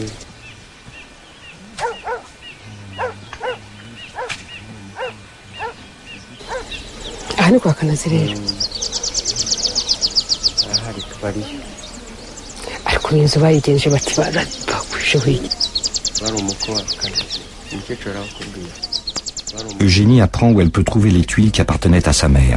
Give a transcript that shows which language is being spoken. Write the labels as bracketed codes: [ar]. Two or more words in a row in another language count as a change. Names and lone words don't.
[rw] Aha ni kwa Kanazi rero. Ariko inzu bayigenje bati bakwishuye. [fr] Eugénie apprend où elle peut trouver les tuiles qui appartenaient à sa mère.